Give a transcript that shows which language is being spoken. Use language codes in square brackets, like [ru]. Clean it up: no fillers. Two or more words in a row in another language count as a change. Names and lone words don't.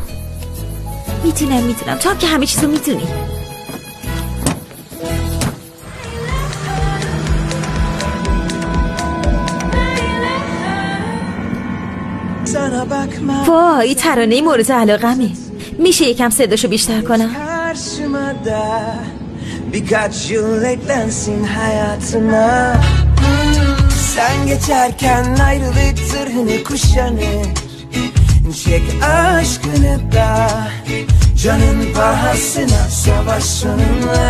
[fa] تو هم که همه چیزو میدونی. وای، ترانه مورد علاقمه. میشه یکم صداشو بیشتر کنم؟ [tr] Sen geçerken ayrılık zırhını kuşanır. Çek aşkını da canın pahasına savaş sonuna.